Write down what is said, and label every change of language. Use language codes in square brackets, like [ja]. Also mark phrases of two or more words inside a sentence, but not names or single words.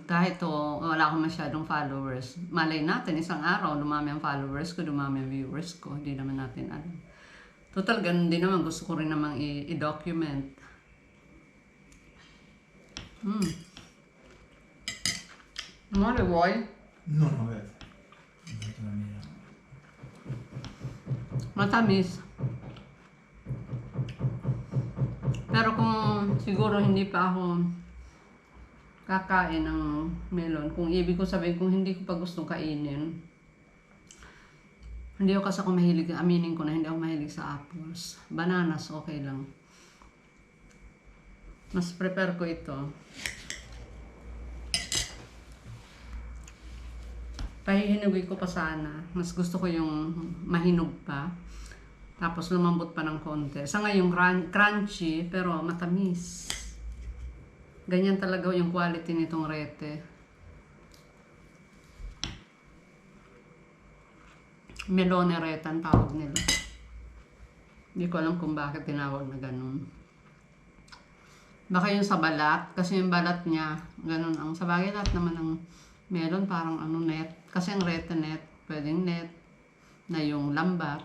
[tl] Kahit wala akong masyadong followers. Malay natin, isang araw, dumami ang followers ko, dumami ang viewers ko. Hindi naman natin alam. Total, ganun din naman. Gusto ko rin namang i-document. Mali, boy. [it] Non ho detto. La mia. [tl] Matamis. Pero kung siguro hindi pa ako kakain ng melon, kung ibig ko sabihin, kung hindi ko pa gustong kainin, hindi ako kasi mahilig, aminin ko na hindi ako mahilig sa apples. Bananas, okay lang. Mas prepare ko ito. Pahihinugin ko pa sana. Mas gusto ko yung mahinog pa. Tapos lumambot pa ng konti. Sa ngayon, crunchy, pero matamis. Ganyan talaga yung quality nitong rete. [it] Melone rete [tl] ang tawag nila. Hindi ko alam kung bakit tinawag na ganun. Baka yung sa balat, kasi yung balat niya, ganun ang sabagay lahat naman ng melon, parang net. Kasi ang rete net, pwedeng net na yung lambat.